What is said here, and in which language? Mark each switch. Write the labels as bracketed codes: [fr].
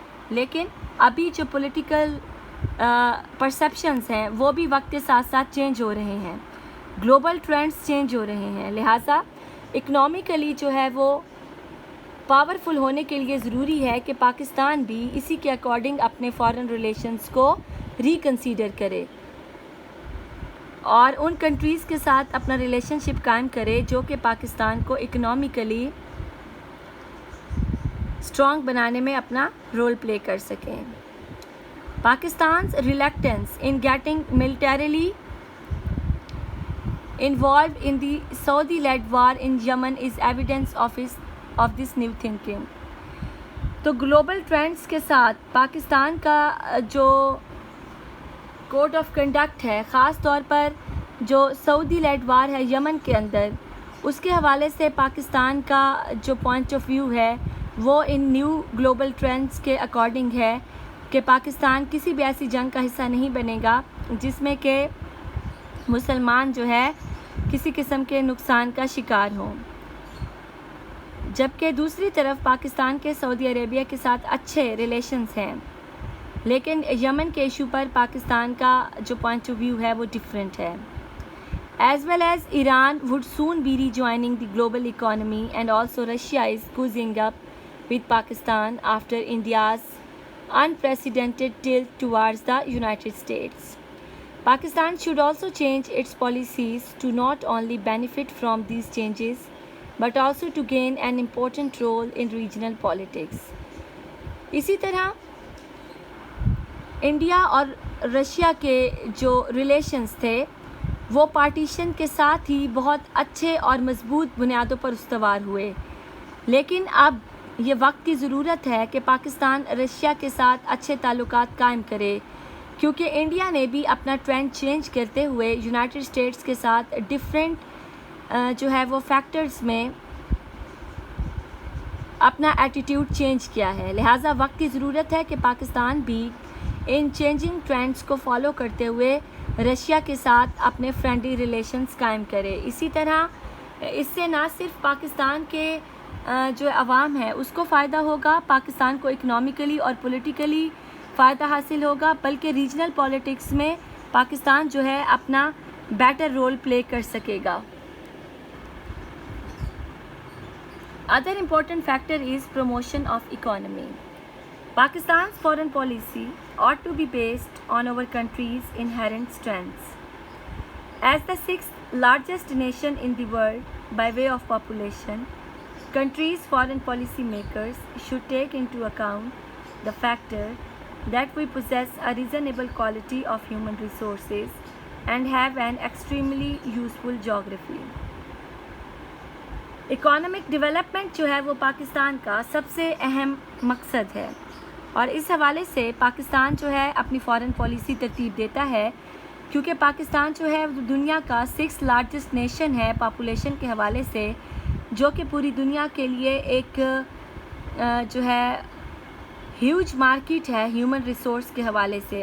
[ur] لیکن ابھی جو پولیٹیکل پرسیپشنز ہیں وہ بھی وقت کے ساتھ ساتھ چینج ہو رہے ہیں، گلوبل ٹرینڈز چینج ہو رہے ہیں، لہٰذا اکنامیکلی جو ہے وہ پاورفل ہونے کے لیے ضروری ہے کہ پاکستان بھی اسی کے اکارڈنگ اپنے فارن ریلیشنز کو ریکنسیڈر کرے اور ان کنٹریز کے ساتھ اپنا ریلیشن شپ قائم کرے جو کہ پاکستان کو اکنامیکلی اسٹرانگ بنانے میں اپنا رول پلے کر سکیں. [en] Pakistan's reluctance in getting militarily involved in the Saudi-led war in Yemen is evidence of this new thinking. [ur] تو گلوبل ٹرینڈز کے ساتھ پاکستان کا جو کوڈ آف کنڈکٹ ہے، خاص طور پر جو سعودی لیڈ وار ہے یمن کے اندر، اس کے حوالے سے پاکستان کا جو پوائنٹ آف ویو ہے وہ ان نیو گلوبل ٹرینڈز کے اکارڈنگ ہے کہ پاکستان کسی بھی ایسی جنگ کا حصہ نہیں بنے گا جس میں کہ مسلمان جو ہے کسی قسم کے نقصان کا شکار ہوں. جبکہ دوسری طرف پاکستان کے سعودی عربیہ کے ساتھ اچھے ریلیشنز ہیں، لیکن یمن کے ایشو پر پاکستان کا جو پوائنٹ آف ویو ہے وہ ڈیفرنٹ ہے. [en] As well as Iran would soon be rejoining the global economy, and also Russia is cozying up with Pakistan after India's unprecedented tilt towards the United States. Pakistan should also change its policies to not only benefit from these changes but also to gain an important role in regional politics. [ur] اسی طرح India اور Russia کے جو relations تھے وہ partition کے ساتھ ہی بہت اچھے اور مضبوط بنیادوں پر استوار ہوئے، لیکن اب یہ وقت کی ضرورت ہے کہ پاکستان رشیا کے ساتھ اچھے تعلقات قائم کرے، کیونکہ انڈیا نے بھی اپنا ٹرینڈ چینج کرتے ہوئے یونائٹڈ اسٹیٹس کے ساتھ ڈفرینٹ جو ہے وہ فیکٹرز میں اپنا ایٹیٹیوڈ چینج کیا ہے. لہٰذا وقت کی ضرورت ہے کہ پاکستان بھی ان چینجنگ ٹرینڈز کو فالو کرتے ہوئے رشیا کے ساتھ اپنے فرینڈلی ریلیشنز قائم کرے. اسی طرح اس سے نہ صرف پاکستان کے جو عوام ہے اس کو فائدہ ہوگا، پاکستان کو اکنامیکلی اور پولیٹیکلی فائدہ حاصل ہوگا، بلکہ ریجنل پالیٹکس میں پاکستان جو ہے اپنا بیٹر رول پلے کر سکے گا. [en] Other important factor is promotion of economy. Pakistan's foreign policy ought to be based on our country's inherent strengths. As the sixth largest nation in the world by way of population, country's foreign policy makers should take into account the factor that we possess a reasonable quality of human resources and have an extremely useful geography. [ur] Economic development جو ہے وہ پاکستان کا سب سے اہم مقصد ہے، اور اس حوالے سے پاکستان جو ہے اپنی فارن پالیسی ترتیب دیتا ہے، کیونکہ پاکستان جو ہے دنیا کا 6 لارجسٹ نیشن ہے پاپولیشن کے حوالے سے، جو کہ پوری دنیا کے لیے ایک جو ہے ہیوج مارکیٹ ہے ہیومن ریسورس کے حوالے سے.